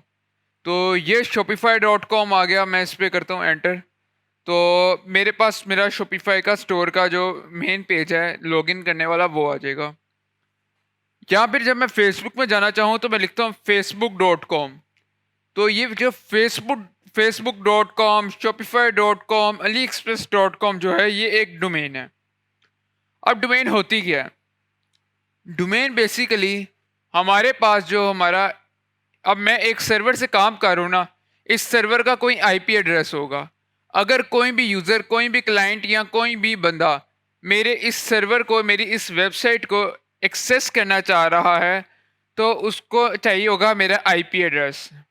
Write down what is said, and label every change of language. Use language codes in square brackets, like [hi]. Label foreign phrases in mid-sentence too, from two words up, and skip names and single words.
[hi] तो ये shopify.com आ गया, मैं इस पर करता हूँ एंटर। तो मेरे पास मेरा शॉपिफाई का स्टोर का जो [en] main page [hi] है लॉगिन करने वाला, वो आ जाएगा। या फिर जब मैं फेसबुक में जाना चाहूँ तो मैं लिखता हूँ facebook.com। तो ये जो facebook.com, shopify.com, aliexpress.com जो है, ये एक डोमेन है। अब डोमेन होती क्या है? डोमेन बेसिकली हमारे पास जो हमारा, अब मैं एक सर्वर से काम कर रहा हूँ ना, इस सर्वर का कोई [en] IP address [hi] होगा। अगर कोई भी यूज़र, कोई भी क्लाइंट या कोई भी बंदा मेरे इस सर्वर को, मेरी इस वेबसाइट को एक्सेस करना चाह रहा है, तो उसको चाहिए होगा मेरा [en] IP address.